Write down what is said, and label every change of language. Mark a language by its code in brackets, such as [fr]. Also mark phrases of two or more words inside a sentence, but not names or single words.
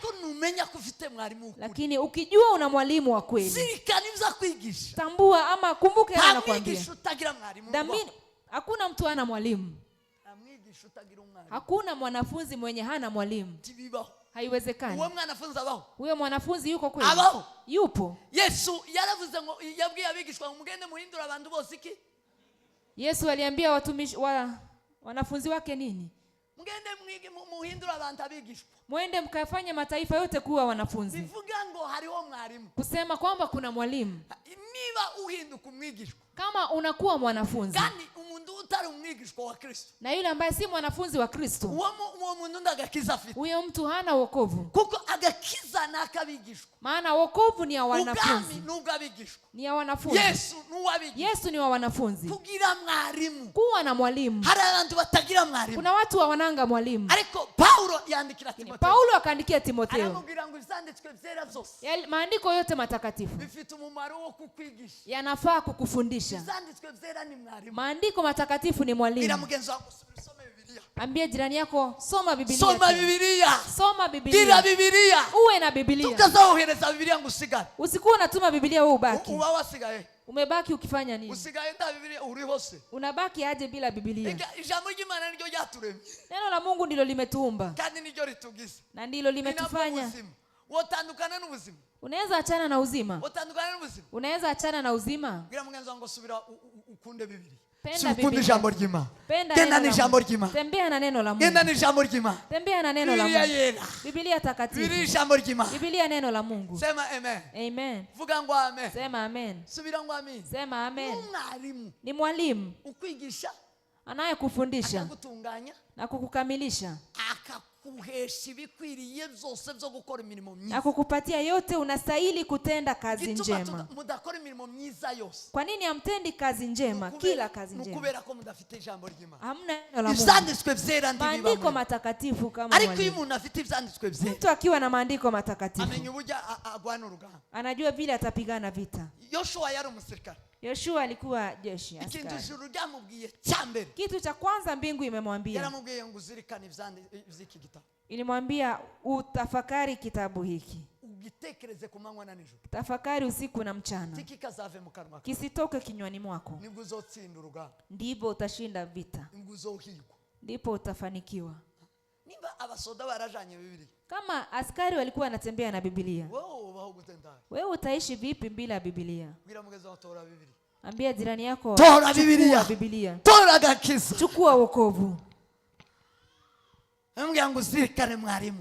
[sw] Lakini ukijua una mwalimu wa kweli, tambua ama kumbuke yeye anakuambia. Hakuna mtu ana mwalimu. Hakuna mwanafunzi mwenye hana mwalimu. Haiwezekani. Huyo mwanafunzi yuko kweli? Yupo. [rn] Yesu yaravuze ngo yabwiye abigishwa ngo mugende muhindura abantu bose iki? [sw] Yesu aliambia watumishi wanafunzi wake nini? [rn] Mugende mwige muhindura abantu abigishwa. [sw] Mwende mkafanye mataifa yote kuwa wanafunzi. [rn] Bivuga ngo hariho mwalimu. [sw] Kusema kwamba kuna mwalimu. [rn] Niba uhinduka umwigishwa, [sw] kama unakuwa mwanafunzi, [rn] kandi umuntu utari umwigishwa wa Kristo, [sw] na yule ambaye si mwanafunzi wa Kristo, [rn] uwo muntu ndagakiza afite, [sw] huyo mtu hana wokovu. [rn] Kuko agakiza nakabigishwa. [sw] Maana wokovu ni ya wanafunzi. [rn] Ubwami n'ubwabigishwa. [sw] Ni ya wanafunzi. [rn] Yesu n'uwabigishwa. [sw] Yesu ni wa wanafunzi. [rn] Kugira mwalimu. [sw] Kuwa na mwalimu. [rn] Hari abantu batagira mwalimu. [sw] Kuna watu hawananga mwalimu. [rn] Ariko Paulo yandikira Timotheo. [sw] Paulo akaandikia Timotheo. [rn] Aramubwira ngo izanditswe byera zose. [sw] Maandiko yote matakatifu [rn] bifite umumaro wo kukwigisha. [sw] Yanafaa kukufundisha. [rn] Izanditswe byera ni mwalimu. [sw] Maandiko matakatifu ni mwalimu. [rn] Ila mugenzi wako usome Biblia. [sw] Ambie jirani yako soma Biblia. Soma Biblia. Soma Biblia. [rn] Gira Biblia. [sw] Uwe na Biblia. [rn] Tukazohereza Biblia ngusigara. [sw] Usikuwa unatuma Biblia wewe ubaki. [rn] Uba wasigaye. [sw] Umebaki ukifanya nini? [rn] Usigaye nda Biblia uri hose. [sw] Unabaki aje bila Biblia? [rn] Ijambo ry'Imana niryo ryaturemye. [sw] Neno la Mungu ndilo limetuumba. [rn] Kandi niryo ritugize. [sw] Na ndilo limetufanya. [rn] Wotandukana n'ubuzima. [sw] Unaweza achana na uzima. [rn] Wotandukana n'ubuzima. [sw] Unaweza achana na uzima. [rn] Gira mugenzi wangu subira ukunde Biblia. [sw] Penda Biblia. [rn] Jambo ry'Imana. [sw] Tenda [rn] ni jambo ry'Imana. [sw] Tembea na neno la Mungu. [rn] Tenda ni jambo ry'Imana. [sw] Tembea na neno la Mungu. Biblia takatifu. [rn] Biblia jambo ry'Imana. [sw] Biblia neno la Mungu. Sema amen. Amen. [rn] Vuga ngo amen. [sw] Sema amen. [rn] Subira ngo amen. [sw] Sema amen. Mwalimu. Ni mwalimu. [rn] Ukwigisha. [sw] Anayekufundisha. [rn] Akakutunganya. [sw] Na kukukamilisha. [rn] Akakuhesha ibikwiriye byose byo gukora imirimo myiza. [sw] Akukupatia yote unastahili kutenda kazi njema. [rn] Mudakora imirimo myiza yose. [sw] Kwa nini hamtendi kazi njema? Kila kazi njema. [rn] Mukubera ko mudafite ijambo ry'Imana. [sw] Hamna neno la Mungu. [rn] Ivyanditswe byera ndi bibamwe. [sw] Maandiko matakatifu kama mwalimu. [rn] Ariko iyo umuntu afite ivyanditswe byera. [sw] Mtu akiwa na maandiko matakatifu. [rn] Amenya uburyo agwana urugamba. [sw] Anajua vile atapigana vita. [rn] Yoshua yari umusirikare. [sw] Yoshua alikuwa jeshi askari. [rn] Ikintu ijuru ryamubwiye cyambere. [sw] Kitu cha kwanza mbingu imemwambia. [rn] Yaramubwiye ngo uzirikane ivy'iki gitabo. [sw] Ilimwambia utafakari kitabu hiki. [rn] Ugitekereze ku manywa na nijoro. [sw] Tafakari usiku na mchana. [rn] Tikikazave mu kanwa. [sw] Kisitoke kinywani mwako. [rn] Nibwo uzotsinda urugamba. [sw] Ndipo utashinda vita. [rn] Nibwo uzohigwa. [sw] Ndipo utafanikiwa. [rn] Nimba abasoda barajanye Biblia. [sw] Kama askari walikuwa wanatembea na Biblia. Wewe utaishi vipi bila Biblia? Ambia jirani yako, [rn] tora Biblia. Biblia. Tora gakiza. [sw] Chukua wokovu. [rn] Mbia ngo zirikane mwalimu.